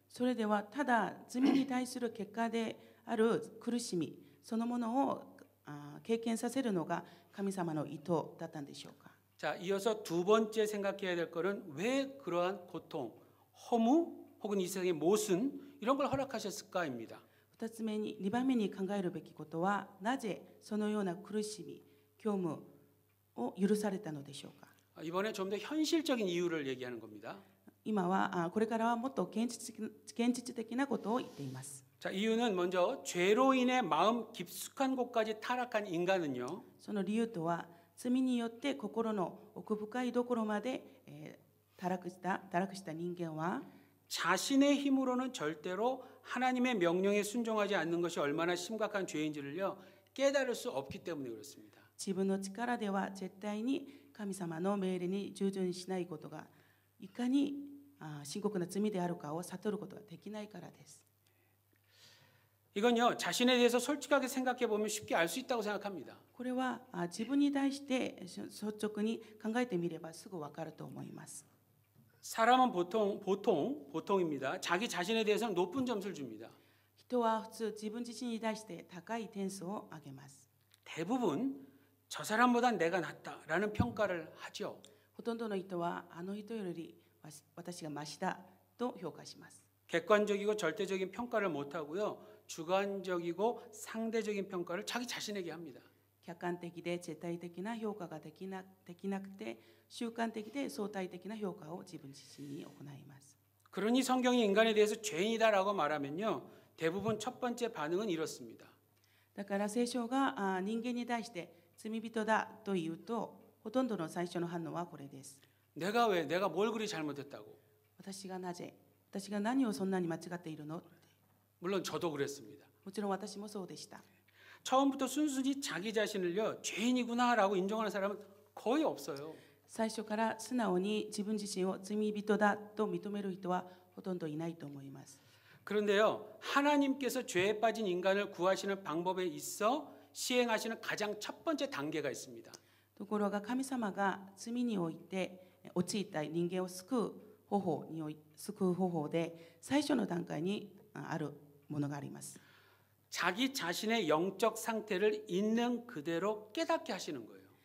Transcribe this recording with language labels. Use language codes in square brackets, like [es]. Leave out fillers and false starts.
[ja] それではただ罪に対する結果である苦しみそのものを経験させるのが神様の意図だったんでしょうか。 [ko] 자, 이어서 두 번째 생각해야 될 것은 왜 그러한 고통, 허무 혹은 이 세상의 모순 이런 걸 허락하셨을까입니다. [ja] 2つ目に2番目に考えるべきことはなぜそのような苦しみ虚無を許されたのでしょうか。 [ko] 이번에 좀 더 현실적인 이유를 얘기하는 겁니다. [ja] 今はこれからはもっと現実的なことを言っています。 [ko] 자, 이유는 먼저 죄로 인해 마음 깊숙한 곳까지 타락한 인간은요. [ja] その理由とは罪によって心の奥深いところまで堕落した人間は [ko] 자신의 힘으로는 절대로 하나님의 명령에 순종하지 않는 것이 얼마나 심각한 죄인지를요, 깨달을 수 없기 때문에 그렇습니다. [ja] 自分の力では絶対に神様の命令に従順しないことがいかに深刻な罪であるかを悟ることができないからです。 [ko] 이건요, 자신에 대해서 솔직하게 생각해 보면 쉽게 알 수 있다고 생각합니다. [ja] これは自分に対して率直に考えてみればすぐ分かると思います。 [ko] 사람은 보통입니다. 자기 자신에 대해서는 높은 점수를 줍니다. [ja] 人は普通自分自身に対して高い点数を上げます。 [ko] 대부분 저 사람보다 내가 낫다라는 평가를 하죠. [ja] ほとんどの人はあの人より私がマシだと評価します。 [ko] 객관적이고 절대적인 평가를 못 하고요. 주관적이고 상대적인 평가를 자기 자신에게 합니다. [ja] 客観的で絶対的な評価ができなくて主観的で相対的な評価を自分自身に行います。 [ko] 그러니 성경이 인간에 대해서 죄인이다라고 말하면요. 대부분 첫 번째 반응은 이렇습니다. [ja] だから聖書が人間に対して罪人だと言うとほとんどの最初の反応はこれです。 [ko] 내가 뭘 그리 잘못했다고? [ja] 私が何をそんなに間違っているの？ [ko] 물론 저도 그랬습니다. [ja] もちろん私もそうでした。 [ko] 처음부터 순순히 자기 자신을요, 죄인이구나라고 인정하는 사람은 거의 없어요. [ja] 最初から素直に自分自身を罪人だと認める人はほとんどいないと思います。 [ko] 그런데요, 하나님께서 죄에 빠진 인간을 구하시는 방법에 있어 시행하시는 가장 첫 번째 단계가 있습니다. [ja] ところが神様が罪において陥った人間を救う方法で最初の段階にあるものがあります。 [ko] 자기 자신의 영적 상태를 있는 그대로 깨닫게 하시는 거예요.